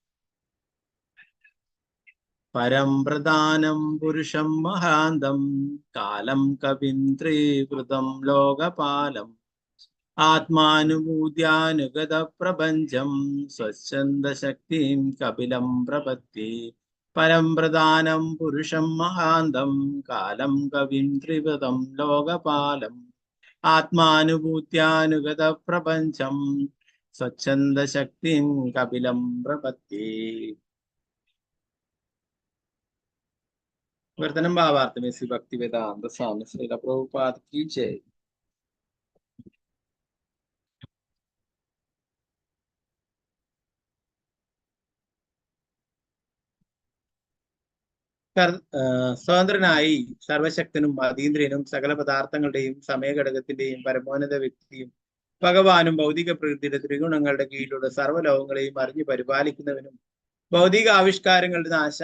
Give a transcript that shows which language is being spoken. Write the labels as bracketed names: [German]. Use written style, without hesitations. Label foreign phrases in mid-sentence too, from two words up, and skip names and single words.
[Sanskrit] പരം പ്രധാനം പുരുഷം മഹാന്തം കാലം കവിം ത്രിവൃതം ലോകപാലം ആത്മാനുഭൂത്യാനുഗത പ്രപഞ്ചം സ്വച്ഛന്ദ ശക്തിം കപിലം പ്രപത്തി. പരം പ്രധാനം പുരുഷം മഹാന്തം കാലം കവിം ത്രിവൃതം ലോകപാലം ആത്മാനുഭൂത്യാനുഗത പ്രപഞ്ചം സ്വച്ഛന്ദ ശക്തിം കപിലം പ്രപത്തി. [Hindi] वर्तनम भावार्थ में श्री भक्ति वेदांत स्वामी श्रील प्रभुपाद की जय. [Malayalam] സ്വതന്ത്രനായി സർവശക്തനും അതീന്ദ്രിയനും സകല പദാർത്ഥങ്ങളുടെയും സമയഘടകത്തിന്റെയും പരമോന്നത വ്യക്തിയും ഭഗവാനും ഭൗതിക പ്രകൃതിയുടെ ത്രിഗുണങ്ങളുടെ കീഴിലുള്ള സർവ്വലോകങ്ങളെയും അറിഞ്ഞു പരിപാലിക്കുന്നവനും ഭൗതിക ആവിഷ്കാരങ്ങളുടെ